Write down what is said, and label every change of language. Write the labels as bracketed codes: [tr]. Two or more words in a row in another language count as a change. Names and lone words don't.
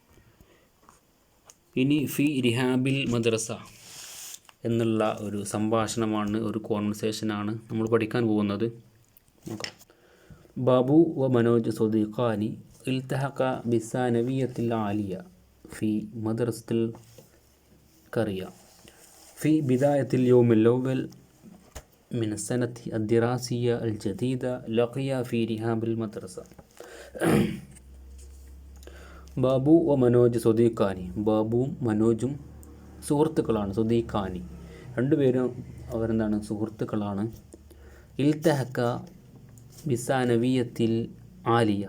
[ml] ഇനി [ar] في رحاب المدرسة [ml] എന്നുള്ള ഒരു സംഭാഷണമാണ്, ഒരു കോൺവെർസേഷനാണ് നമ്മൾ പഠിക്കാൻ പോകുന്നത്. [ar] നോക്കാം. بابو و منوج صديقان التحقا بالثانوية العالية في مدرسة القرية في بداية اليوم الأول من السنة الدراسية الجديدة لقي في رحاب المدرسة بابو و منوج صديقان. [ml] ബാബുവും മനോജും സുഹൃത്തുക്കളാണ്. സ്വദീഖാനി രണ്ടുപേരും അവരെന്താണ്, സുഹൃത്തുക്കളാണ്. [ar] التحقا بالثانوية العالية.